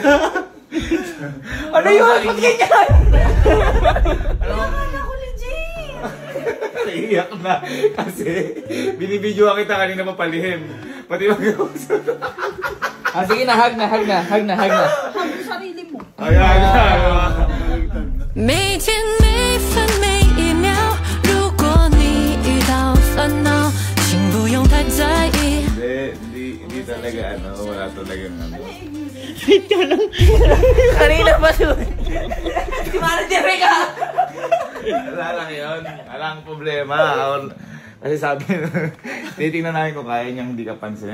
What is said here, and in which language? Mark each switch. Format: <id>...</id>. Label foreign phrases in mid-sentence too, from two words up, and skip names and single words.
<tl>Ano yun? Ba't ganyan? Akala ko legit. Naiiyak na. Kasi binibidyoan kita kanina papalihim. Pati mag-usap. Sige na, hug na. Hug mo sarili mo. Ayan.</tl> <zh>每天每分每一秒，如果你遇到烦恼，请不用太在意。</zh> <tl>Hindi talaga wala talagang Kanina pa doon. Si Mara Jerica. Wala lang yun. Wala ang problema. Kasi sabi, titignan namin kung kaya niyang hindi ka pansinin.</tl>